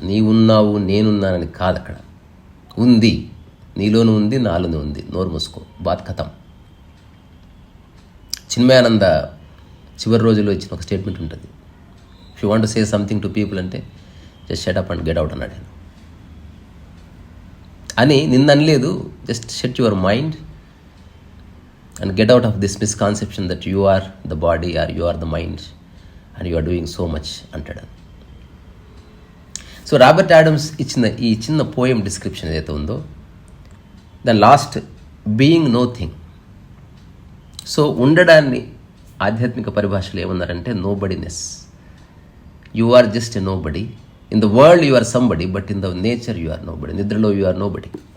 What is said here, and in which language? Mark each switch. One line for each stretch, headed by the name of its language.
Telugu: నీవున్నావు నేనున్నానని కాదు. అక్కడ ఉంది, నీలోనూ ఉంది, నాలోనూ ఉంది. నోరు మూసుకో,
Hindi: బాత్ ఖతం.
Telugu: చిన్మయానంద చివరి రోజుల్లో ఇచ్చిన ఒక స్టేట్మెంట్ ఉంటుంది,
English: If you want to say something to people అంటే just shut up and get out అన్నాడు.
Telugu: అని నిన్న అనలేదు,
English: Just shut your mind and get out of this misconception that you are the body or you are the mind and you are doing so much అంటాడు.
Telugu: So Robert Adams ఇచ్చిన ఈ చిన్న poem description ఏదైతే ఉందో దాని last being no thing. So ఉండడాన్ని ఆధ్యాత్మిక పరిభాషలో ఏమన్నారంటే no బడీనెస్.
English: You are just a nobody. In the world you are somebody, but in the nature you are nobody. నిద్రలో you are nobody.